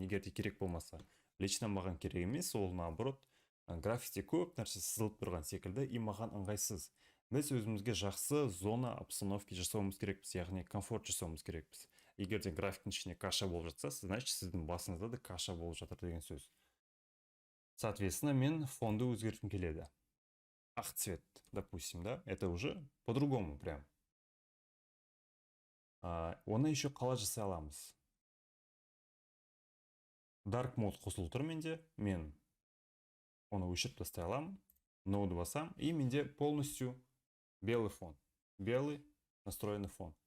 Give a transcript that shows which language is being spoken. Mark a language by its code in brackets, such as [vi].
[kk] Егер де керек болмаса, лично маған керек емес, ол наоборот, графикте көп нәрсе сызылып тұрған секілді, и маған ыңғайсыз. Біз өзімізге жақсы зона обстановки жасауымыз керекпіз, яғни комфорт жасауымыз керекпіз. Егер де графиктің ішіне каша болып жатса, значит сіздің басыңызда да каша болып жатыр деген сөз. Соответственно, мен фонды өзгерткім келеді. [ru] Ақ цвет, допустим, да, это уже по-другому прям. [kk] Оны еще қалай жасай аламыз? Dark mode қосылып тұр менде, мен оны өшіріп тастай аламын, ноуды басам, и менде [ru] полностью белый фон, белый настроенный фон.